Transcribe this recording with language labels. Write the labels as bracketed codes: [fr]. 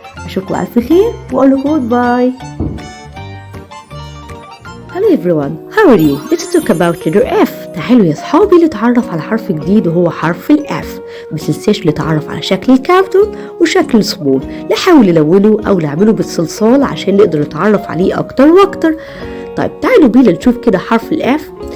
[ar] أشوفكم على ألف خير وأقول لكم goodbye. [en] Hello everyone, how are you? Let's talk about letter F. [ar] تعالوا يا صحابي نتعرف على حرف جديد وهو حرف الإف. متنساش نتعرف على شكل الكابيتال وشكل السمول. نحاول نلونه أو نعمله بالصلصال عشان نقدر نتعرف عليه أكتر وأكتر. طيب تعالوا بينا نشوف كده حرف الإف.